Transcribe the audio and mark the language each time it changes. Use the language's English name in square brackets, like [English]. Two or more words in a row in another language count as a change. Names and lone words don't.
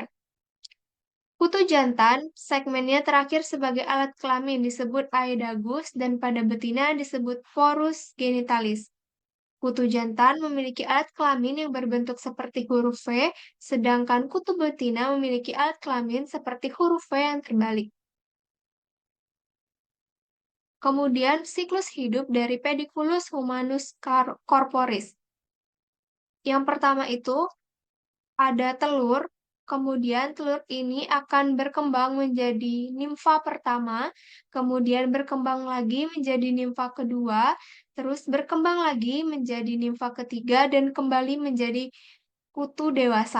[Indonesian] Kutu jantan, segmennya terakhir sebagai alat kelamin disebut aedagus dan pada betina disebut porus genitalis. Kutu jantan memiliki alat kelamin yang berbentuk seperti huruf V, sedangkan kutu betina memiliki alat kelamin seperti huruf V yang terbalik. Kemudian, siklus hidup dari Pediculus humanus corporis. Yang pertama itu ada telur, kemudian telur ini akan berkembang menjadi nimfa pertama, kemudian berkembang lagi menjadi nimfa kedua, terus berkembang lagi menjadi nimfa ketiga, dan kembali menjadi kutu dewasa.